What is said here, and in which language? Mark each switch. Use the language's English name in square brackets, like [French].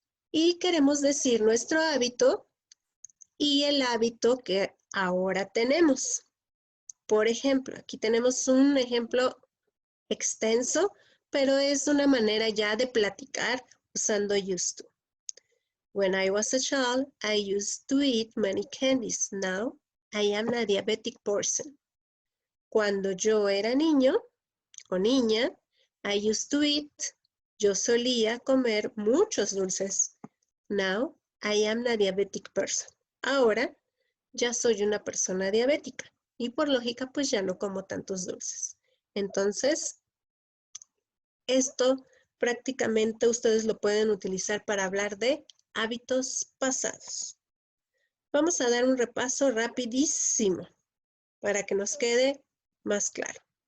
[Spanish] Y queremos decir nuestro hábito y el hábito que ahora tenemos. Por ejemplo, aquí tenemos un ejemplo extenso, pero es una manera ya de platicar usando used to. [English] When I was a child, I used to eat many candies. Now, I am a diabetic person. [Spanish] Cuando yo era niño o niña, I used to eat. Yo solía comer muchos dulces. [English] Now, I am a diabetic person. [Spanish] Ahora, ya soy una persona diabética y por lógica, pues ya no como tantos dulces. Entonces, esto prácticamente ustedes lo pueden utilizar para hablar de hábitos pasados. Vamos a dar un repaso rapidísimo para que nos quede más claro.